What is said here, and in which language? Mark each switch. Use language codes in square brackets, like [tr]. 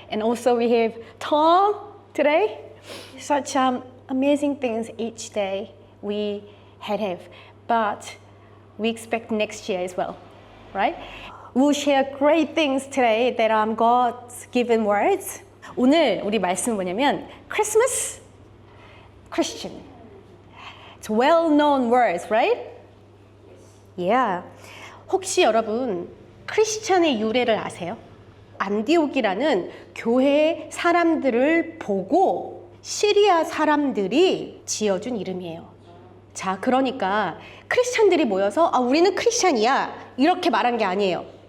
[en] And also we have Tom today. Such amazing things each day we have, but we expect next year as well, right? We'll share great things today that God's given words. [ko] 오늘 우리 말씀은 뭐냐면 Christmas, Christian. [en] It's well-known words, right? Yeah. [ko] 혹시 여러분 크리스찬의 유래를 아세요? 안디옥이라는 교회 사람들을 보고 시리아 사람들이 지어준 이름이에요. 자, 그러니까 크리스찬들이 모여서 우리는 크리스찬이야 이렇게 말한 게 아니에요.